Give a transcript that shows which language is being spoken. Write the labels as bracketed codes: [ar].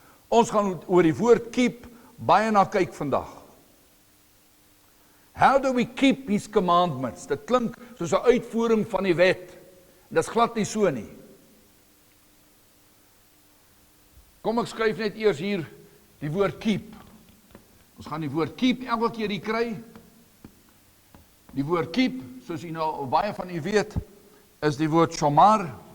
[af] Ons gaan oor die woord keep baie na kyk vandag. [en] How do we keep his commandments? [af] Dit klink soos 'n uitvoering van die wet. Dit is glad nie so nie. Kom ek skryf net eers hier die woord keep. Ons gaan die woord keep elke keer hier kry. Die woord keep, soos u nou baie van u weet, is die woord shomar.